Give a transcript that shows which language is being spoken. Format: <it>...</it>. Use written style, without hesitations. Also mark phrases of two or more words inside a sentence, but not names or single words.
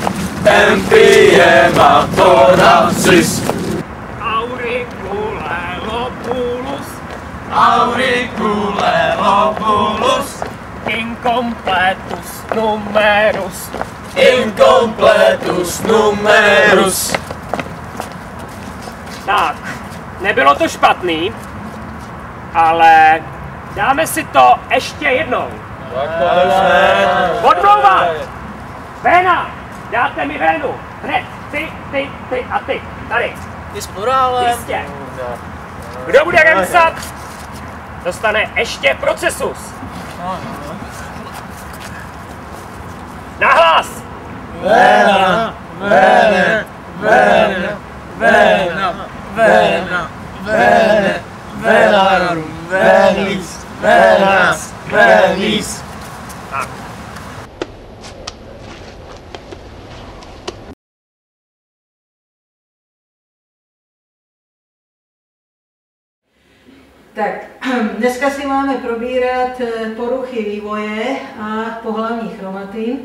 <la>Empyema thoracis. Auriculelopulus. Auriculelopulus. Incompletus numerus. Incompletus numerus.</la> <cs>Tak, nebylo to špatný, ale dáme si to ještě jednou. Odmlouvat! Véna, dáte mi vénu. Hned, ty a ty. Tady. Ty s plurálem. Jistě. Kdo bude remsat, dostane ještě procesus. Nahlas!</cs> <la>Véna, véna, véna, véna, véna, véna, vénarum, vénis, vénas, vénis.</la> <cs>Tak. Tak, dneska si máme probírat poruchy vývoje a pohlavní chromatin.</cs>